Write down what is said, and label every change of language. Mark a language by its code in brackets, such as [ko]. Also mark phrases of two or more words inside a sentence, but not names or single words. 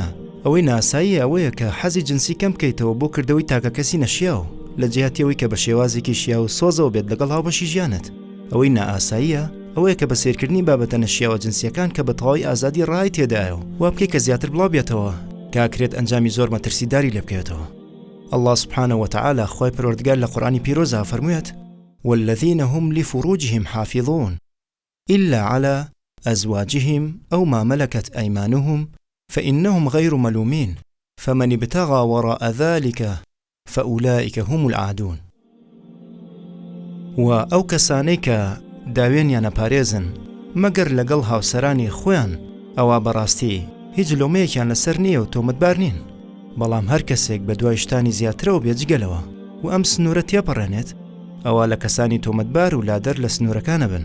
[ckb] ئەوەی ناسایی ئەوەیە کە حەزی جنسی کەم بکەیتەوە بۆ کردەوەی تاکە کەسی نەشیاو لە جیاتی ئەوەی کە بە شێوازێکی شیا و سۆزەوە بێت لەگەڵ هاوبەشی ژیانت. ئەوەی نائاساییە ئەوەیە کە بە سێرکردنی بابەتە نەشیاوە جنسیەکان کە بە تەواوی ئازادی ڕای تێدایە وا بکەی کە زیاتر بڵاو بێتەوە کاکرێت ئەنجامی زۆر مەترسیداری لێ بکەوێتەوە. [ar] الله سبحانه وتعالى [ckb] خوای پەروەردگار لە قورآنی پیرۆزە فەرموویەت: [ar] والذين هم لفروجهم حافظون إلا على أزواجهم أو ما ملكت أيمانهم فإنهم غير ملومين فمن ابتغى وراء ذلك فأولئك هم العادون. [ckb] و ئەو کەسانەی کە داوێنیان نەپارێزن مەگەر لەگەڵ هاوسەرانی خۆیان ئەوە بەڕاستی هیچ لۆمەیەکیان لەسەر نییە و تۆمەتبار نین، بەڵام هەر کەسێک بە دوای شتانی زیاترەوە بێجگەلەوە و ئەم سنوورە تێپەڕێنێت ئەوە لە کەسانی تۆمەتبار و لادەر لە سنوورەکانە بن.